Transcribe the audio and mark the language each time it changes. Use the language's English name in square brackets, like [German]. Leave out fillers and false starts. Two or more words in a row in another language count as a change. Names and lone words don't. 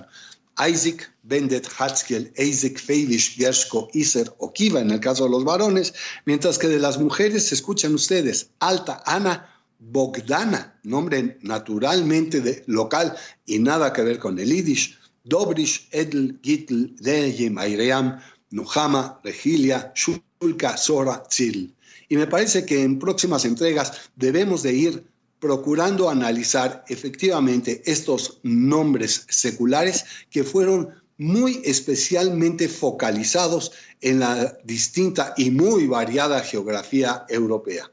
[Spanish] Isaac, Bendet, Hatzkiel, Isaac, Feivish, Gershko, Iser o Kiva en el caso de los varones, mientras que de las mujeres escuchan ustedes Alta, Ana, Bogdana, nombre naturalmente local y nada que ver con el yiddish, Dobrish, Edel, Gitl, Deje, Maiream, Nuhama, Regilia, Shulka, Sora, Tzil. Y me parece que en próximas entregas debemos de ir procurando analizar efectivamente estos nombres seculares que fueron muy especialmente focalizados en la distinta y muy variada geografía europea.